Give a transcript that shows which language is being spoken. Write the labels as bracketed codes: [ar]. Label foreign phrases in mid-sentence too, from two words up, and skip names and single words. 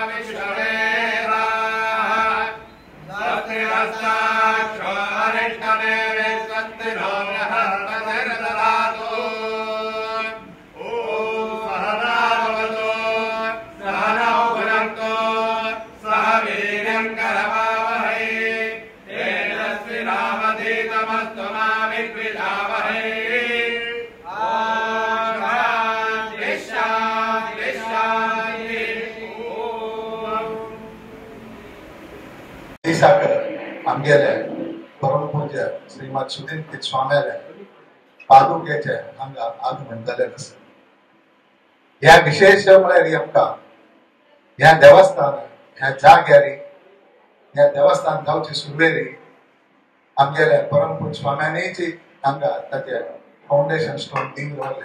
[sa] विश्ववेदाः स्वस्ति नस्ताक्षो अरिष्टदेवे स्वस्ति नो बृहस्पतिर्दधातु ॐ सहना भवतु सहनौ भुनक्तु सह वीर्यं करवावहै तेजस्विनावधीतमस्तु मा विद्विषावहै [kok] आमगेले परम पूज्य श्रीमद सुधींद्र स्वामीले पादुकेचे हांगा आगमन जालें आसा. ह्या विशेष म्हळ्यार आमकां ह्या देवस्थान ह्या जाग्यारी ह्या देवस्थान जावची सुरवेरी आमगेले परम पूज्य स्वाम्यानीची हांगा ताचे [en] foundation stone [kok] दिन दवरले.